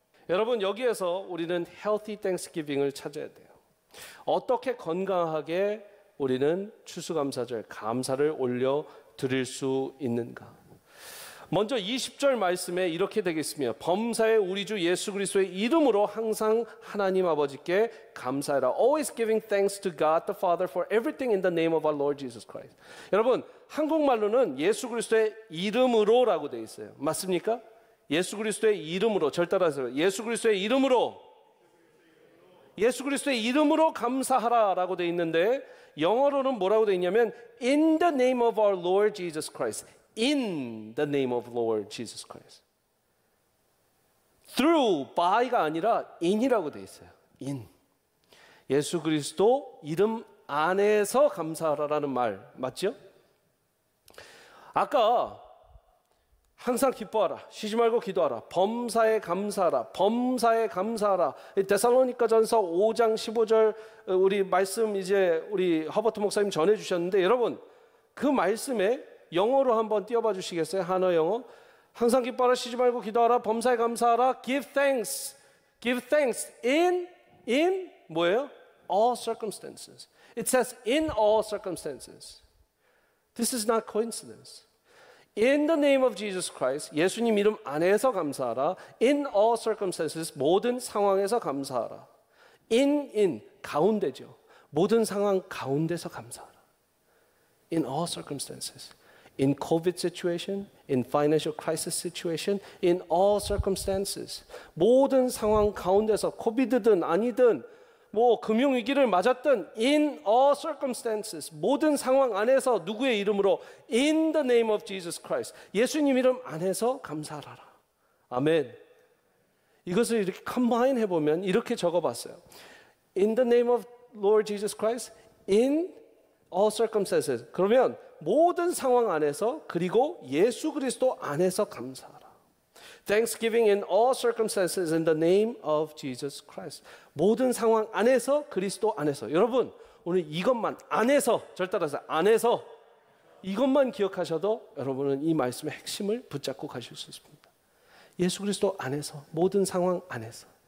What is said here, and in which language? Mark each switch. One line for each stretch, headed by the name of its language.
Korean: 여러분, 여기에서 우리는
English: healthy thanksgiving
Korean: 을 찾아야 돼요. 어떻게 건강하게 우리는 추수감사절, 감사를 올려 드릴 수 있는가? 먼저 20절 말씀에 이렇게 되겠습니다. 범사에 우리 주 예수 그리스도의 이름으로 항상 하나님 아버지께 감사해라.
English: Always giving thanks to God the Father for everything in the name of our Lord Jesus Christ.
Korean: 여러분, 한국말로는 예수 그리스도의 이름으로라고 되어 있어요. 맞습니까? 예수 그리스도의 이름으로, 절 따라하세요. 예수 그리스도의 이름으로, 예수 그리스도의 이름으로 감사하라라고 되어 있는데 영어로는 뭐라고 되어 있냐면
English: In the name of our Lord Jesus Christ. In the name of Lord Jesus Christ.
Korean: Through, by가 아니라 in이라고 되어 있어요.
English: in.
Korean: 예수 그리스도 이름 안에서 감사하라라는 말 맞죠? 아까 항상 기뻐하라, 쉬지 말고 기도하라, 범사에 감사하라, 범사에 감사하라. 데살로니가전서 5장 15절 우리 말씀 이제 우리 허버트 목사님 전해 주셨는데 여러분 그 말씀에 영어로 한번 띄워봐 주시겠어요? 한어 영어. 항상 기뻐하라, 쉬지 말고 기도하라, 범사에 감사하라,
English: give thanks in
Korean: 뭐예요?
English: all circumstances. It says in all circumstances. This is not coincidence. In the name of Jesus Christ,
Korean: 예수님 이름 안에서 감사하라.
English: In all circumstances,
Korean: 모든 상황에서 감사하라. in 가운데죠. 모든 상황 가운데서 감사하라.
English: In all circumstances. In COVID situation, in financial crisis situation, in all circumstances.
Korean: 모든 상황 가운데서 코비드든 아니든 뭐 금융위기를 맞았든
English: in all circumstances.
Korean: 모든 상황 안에서 누구의 이름으로
English: in the name of Jesus Christ.
Korean: 예수님 이름 안에서 감사하라. 아멘. 이것을 이렇게 컴바인 해보면 이렇게 적어봤어요.
English: In the name of Lord Jesus Christ, in all circumstances.
Korean: 그러면 모든 상황 안에서 그리고 예수 그리스도 안에서 감사하라.
English: Thanksgiving in all circumstances in the name of Jesus Christ.
Korean: 모든 상황 안에서 그리스도 안에서. 여러분 오늘 이것만 안에서 절 따라서 안에서 이것만 기억하셔도 여러분은 이 말씀의 핵심을 붙잡고 가실 수 있습니다. 예수 그리스도 안에서 모든 상황 안에서.